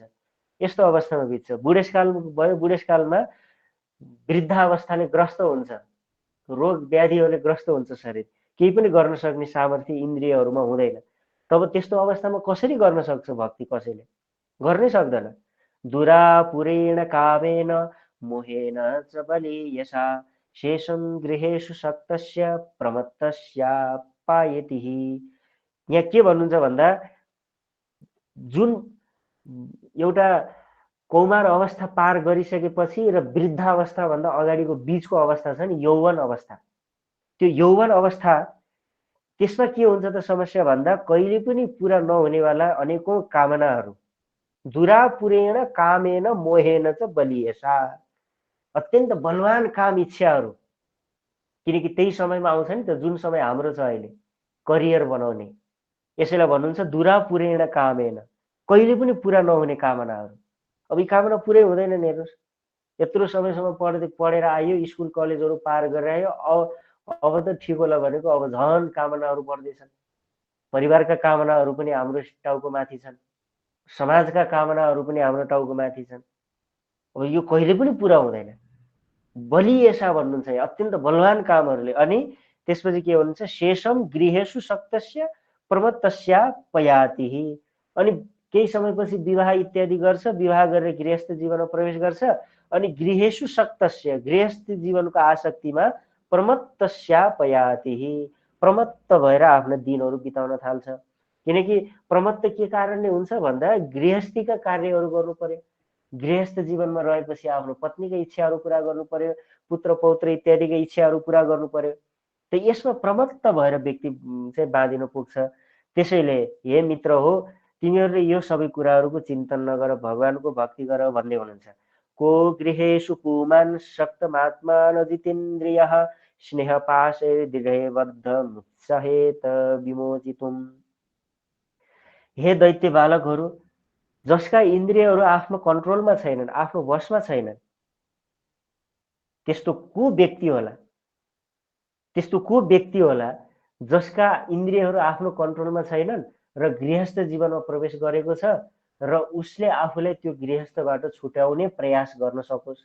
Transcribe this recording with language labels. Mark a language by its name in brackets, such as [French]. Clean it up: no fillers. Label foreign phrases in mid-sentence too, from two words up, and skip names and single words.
[Nepali] यस्तो अवस्थामा बित्छ। बुढेसकाल भयो, बुढेसकालमा वृद्धावस्थाले ग्रस्त हुन्छ, रोग व्याधिहरूले ग्रस्त हुन्छ शरीर, केही पनि गर्न सक्ने सामर्थ्य इन्द्रियहरूमा हुँदैन। तब त्यस्तो अवस्थामा कसरी गर्न सक्छ भक्ति? कसैले गर्नै सक्दैन। [Sanskrit] दुरापुरेण कामेन मोहेन च बलीयसा शेषं गृहेषु सक्तस्य प्रमत्तस्यापायतिः। [Nepali] यहाँ के भन्नुहुन्छ भन्दा, जुन एउटा कौमार अवस्था पार गरिसकेपछि र वृद्धावस्था भन्दा अगाडिको बीचको अवस्था छ नि, यौवन अवस्था, त्यो यौवन अवस्था, त्यसमा के हुन्छ त समस्या भन्दा, कहिले पनि पुरा नहुनेवाला अनेकौं कामनाहरू, [Sanskrit] दुरापुरेण कामेन मोहेन च बलिएसा, [Nepali] अत्यन्त बलवान काम इच्छाहरू, किनकि त्यही समयमा आउँछ नि त जुन समय हाम्रो छ अहिले, करियर बनाउने। यसैलाई भन्नुहुन्छ [Sanskrit] दुरापुरेण कामेन, [Nepali] कहिले पनि पुरा नहुने कामनाहरू। अब यी कामना पुरै हुँदैन नि। हेर्नुहोस्, यत्रो समयसम्म पढेर आयो, स्कुल कलेजहरू पार गरेर आयो, अब त ठिक होला भनेको अब झन् कामनाहरू बढ्दैछन्। परिवारका कामनाहरू पनि हाम्रो टाउको माथि छन्, समाजका कामनाहरू पनि हाम्रो टाउको माथि छन्। अब यो कहिले पनि पुरा हुँदैन। बलिएसा भन्नुहुन्छ, अत्यन्त बलवान कामहरूले। अनि त्यसपछि के भन्नुहुन्छ, [Sanskrit] शेषम गृहेषु सक्तस्य प्रमत्तस्यापयातिः। [Nepali] अनि केही समयपछि विवाह इत्यादि गर्छ, विवाह गरेर गृहस्थ जीवनमा प्रवेश गर्छ, अनि [Sanskrit] गृहेषु सक्तस्य, [Nepali] गृहस्थ जीवनको आसक्तिमा प्रमत्तस्यापयातिः, प्रमत्त भएर आफ्ना दिनहरू बिताउन थाल्छ। किनकि प्रमत्त के कारणले हुन्छ भन्दा, गृहस्थीका कार्यहरू गर्नु पर्यो, गृहस्थ जीवनमा रहेपछि आफ्नो पत्नीका इच्छाहरू पुरा गर्नु पर्यो, पुत्र पौत्र इत्यादिका इच्छाहरू पुरा गर्नु पर्यो। त यसमा प्रमत्त भएर व्यक्ति चाहिँ बाँधिन पुग्छ। त्यसैले हे मित्र हो, तिमीहरूले यो सबै कुराहरूको चिन्तन नगर, भगवानको भक्ति गर भन्ने हुनुहुन्छ। [Sanskrit] को गृहेषु पुमान् शक्तमात्मान जितेन्द्रियः स्नेह पाशे दृढे बद्धमुत्साहेत विमोचितुम्। [Nepali] हे दैत्य बालकहरू, जसका इन्द्रियहरू आफ्नो कन्ट्रोलमा छैनन्, आफ्नो वशमा छैनन्, त्यस्तो को व्यक्ति होला, त्यस्तो को व्यक्ति होला जसका इन्द्रियहरू आफ्नो कन्ट्रोलमा छैनन् र गृहस्थ जीवनमा प्रवेश गरेको छ र उसले आफूलाई त्यो गृहस्थबाट छुट्याउने प्रयास गर्न सकोस्।